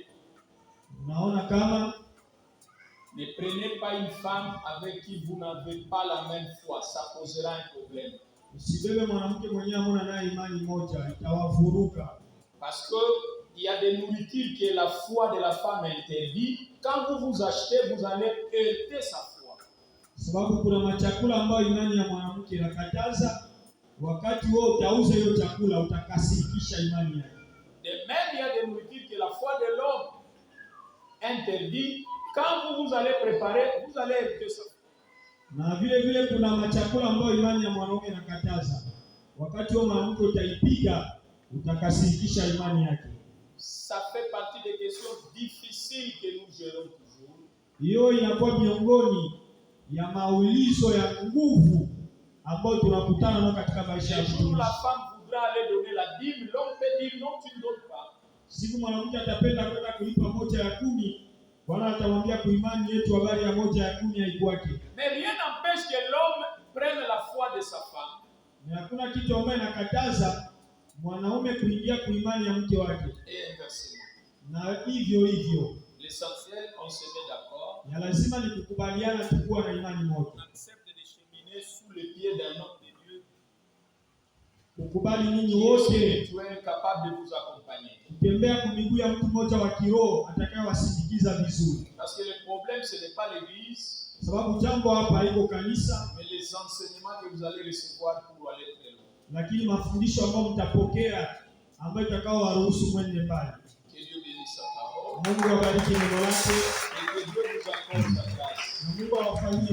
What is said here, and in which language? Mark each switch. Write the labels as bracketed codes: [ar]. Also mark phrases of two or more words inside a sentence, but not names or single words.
[sw] Unaona kama [fr] ne prenez pas une femme avec qui vous n'avez pas la même foi, ça posera un problème. [sw] usibebe mwanamke mwenyewe hamuna naye imani moja, itawavuruga. [fr] Parce que il y a des nourritures que la foi de la femme interdit. Quand vous vous achetez, vous allez heurter sa foi. [sw] Sababu kuna machakula ambayo imani ya mwanamke inakataza. Wakati wewe utauza hiyo chakula, utakasirikisha imani yake. [fr] De même, il y a des nourritures que la foi de l'homme interdit. Quand vous allez préparer, vous allez heurter sa foi. [sw] Na vile vile kuna machakula ambayo imani ya mwanaume inakataza. Wakati wewe mwanamke utaipiga, utakasirikisha imani yake. [fr] Ça fait partie des questions difficiles que nous gérons toujours. [sw] Hiyo inakuwa miongoni ya maulizo ya nguvu ambayo tunakutana nayo katika maisha [fr] Un [sw] yetu. [fr] jour, la femme voudra aller donner la dîme, l'homme peut dire non, tu ne donnes pas. [sw] Siku mwanamke atapenda kwenda kulipa 1/10, Bwana atamwambia kwa imani yetu habari ya 1/10 haikuwake. [fr] Mais rien n'empêche que l'homme prenne la foi de sa femme. [sw] Na hakuna kitu ambacho inakataza mwanaume kuingia kwa imani ya mke wake. [fr] Et inversement. [sw] Na hivyo hivyo. [fr] L'essentiel, on se met d'accord. [sw] Ya lazima ni kukubaliana tukuwa na imani moja. [fr] On accepte de cheminer sous le pied d'un homme de Dieu [sw] Kukubali nyinyi [fr] qui est [sw] wote [fr] spirituel, capable de vous accompagner. [sw] kutembea kwa miguu ya mtu mmoja wa kiroho atakayewasindikiza vizuri. [fr] Parce que le problème, ce n'est pas l'église, [sw] Sababu jambo hapa haiko kanisa, [fr] mais les enseignements que vous allez recevoir pour aller très loin. [sw] lakini mafundisho ambayo mtapokea ambayo itakao waruhusu mwende mbali. [fr] Que Dieu bénisse sa parole [sw] Mungu awabariki neno lake [fr] et que Dieu vous accorde sa grâce. [sw] na Mungu awafanyie